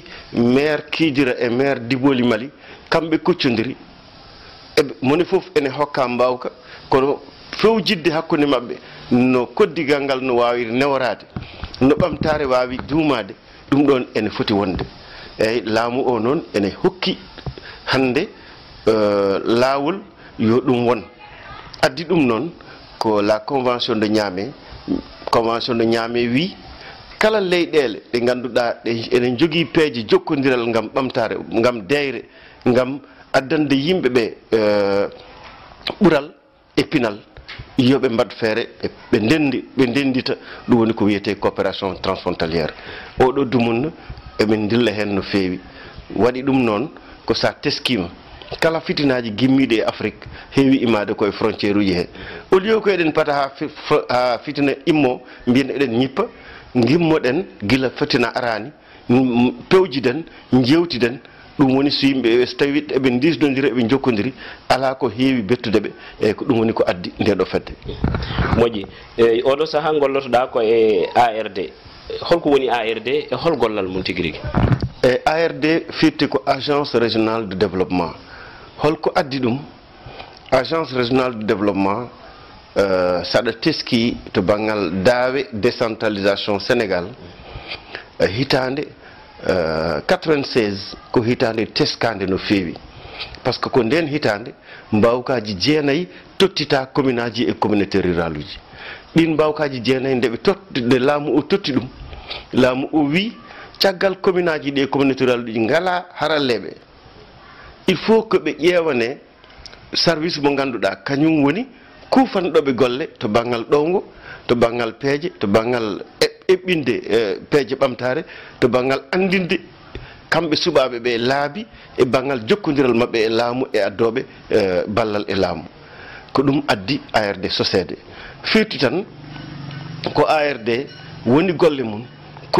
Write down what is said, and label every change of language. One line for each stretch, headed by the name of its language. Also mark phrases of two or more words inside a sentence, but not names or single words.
Fula: maire Kidira e maire Diboli Mali kamɓe kuccodiri eɓe moni fof ene hokka mbawka kono fewjidde hakkude mabɓe no koddigal ngal no wawi newrade no ɓamtare wawi juumade ɗum ɗon ene foti wonde eyyi laamu o noon ene hokki hande laawol yo ɗum won addi ɗum noon ko
French: la convention de
Fula: Niamey wi kala leyɗele ɗe ganduɗa ɗe ene jogui peeje jokkodiral gam ɓamtare gam deyre gam addande yimɓe ɓe ɓural e pinal yoɓe mbad feere ɓe ndendita ɗum woni ko wiyete
French: coopération transfrontalière
Fula: oɗo dumunna emin dilla hen no feewi waɗi ɗum noon ko sa teskima kala fitinaji gimmiɗe e Afrique heewi imade koye frontiére uji he
French: au lieu
Fula: ko eɗen pata ha fitina immo mbiyen eɗen ñippa gimmoɗen gila fitina arani pewjiden jewtiden ɗum woni so yimɓe so tawi eɓe disdodiri eɓe jokkodiri ala ko heewi bettudeɓe eyyi ko ɗum woni ko addi ndeɗo fedde moƴƴi eyyi oɗo saaha gollotoɗa ko e ARD holko woni ARD e hol gollal mum tigui rigui e ARD firti ko
French: agence régionale de développement
Fula: holko addi ɗum agence régionale de développement saɗa teski to banggal daawe décentralisation Sénégal hitande 96 ko hitande teskande no feewi
French: par ce que
Fula: ko nden hitande mbawkaji jeenayyi tottita commune aji e
French: communauté rural
Fula: uji ɗin mbawkaji jeenayyi nde laamu o totti ɗum laamu o wi caggal commune aji ɗi e
French: communauté rural
Fula: uji ngala haralleɓe
French: il faut que
Fula: ɓe ƴewane service mo ganduɗa kañum woni kufanɗoɓe golle to banggal ɗowgo to banggal peeje to banggal eɓɓinde peeje ɓamtare to banggal andinde kamɓe suɓaɓe ɓe laabi e banggal jokkodiral mabɓe e laamu e addoɓe ballal e laamu ko ɗum addi ARD sosede firti tan ko ARD woni golle mum ko